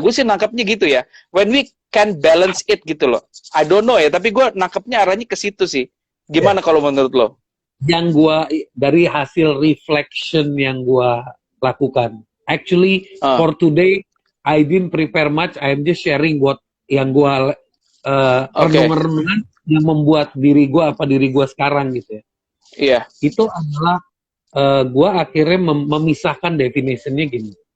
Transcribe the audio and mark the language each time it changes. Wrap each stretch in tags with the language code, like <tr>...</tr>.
<id>Gue sih nangkapnya gitu ya.</id> <en>When we can balance it</en> <id>gitu loh.</id> <en>I don't know</en> <id>ya, tapi gue nangkapnya arahnya ke situ sih. Gimana kalau menurut lo? Yang gue, dari hasil reflection yang gue lakukan.</id> <en>Actually, for today, I didn't prepare much. I'm just sharing what</en> <id>yang gue renungan yang membuat diri gue diri gue sekarang gitu ya. Iya. Itu adalah gue akhirnya memisahkan definitionnya gini.</id>